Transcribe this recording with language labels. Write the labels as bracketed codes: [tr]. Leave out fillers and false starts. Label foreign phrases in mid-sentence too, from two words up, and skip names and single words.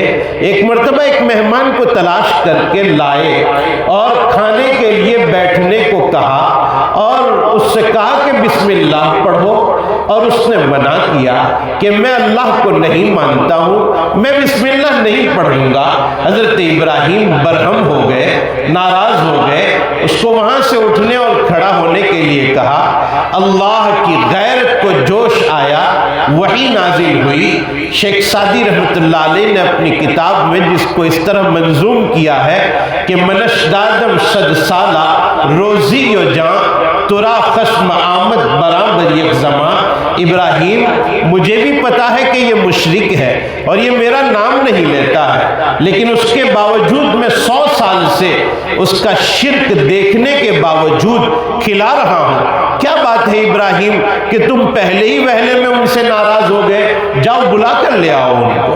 [ur] ایک مرتبہ ایک مہمان کو تلاش کر کے لائے اور کھانے کے لیے بیٹھنے کو کہا، اور اس سے کہا کہ [ar] بسم اللہ [ur] پڑھو، اور اس نے منع کیا کہ میں اللہ کو نہیں مانتا ہوں، میں [ar] بسم اللہ [ur] نہیں پڑھوں گا، حضرت ابراہیم برہم ہو گئے، ناراض ہو گئے، اس کو وہاں سے اٹھنے اور کھڑا ہونے کے لیے کہا۔ اللہ کی غیرت کو جوش آیا، وحی نازل ہوئی۔ شیخ سعدی [ar] رحمۃ اللہ علیہ [ur] نے اپنی کتاب میں جس کو اس طرح منظوم کیا ہے کہ [fa] منش دادم صد سالہ روزی و جان، ترا خشم آمد برابر یک زمان۔ [ur] ابراہیم مجھے بھی پتا ہے کہ یہ مشرک ہے اور یہ میرا نام نہیں لیتا ہے، لیکن اس کے باوجود میں 100 سال سے اس کا شرک دیکھنے کے باوجود کھلا رہا ہوں۔ کیا بات ہے ابراہیم کہ تم پہلے ہی وہلے میں ان سے ناراض ہو گئے، جاؤ بلا کر لے آؤ ان کو۔